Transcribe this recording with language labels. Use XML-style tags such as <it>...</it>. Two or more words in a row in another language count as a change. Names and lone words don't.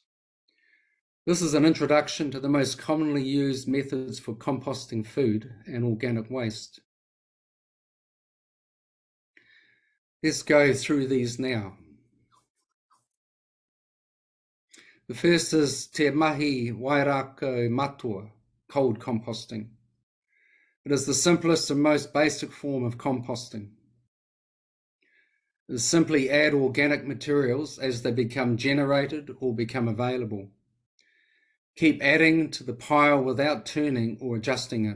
<en>This is an introduction to the most commonly used methods for composting food and organic waste. Let's go through these now. The first is</en> <mi>te mahi Wairākau matua,</mi> <en>cold composting. It is the simplest and most basic form of composting. It is simply add organic materials as they become generated or become available. Keep adding to the pile without turning or adjusting it.</en>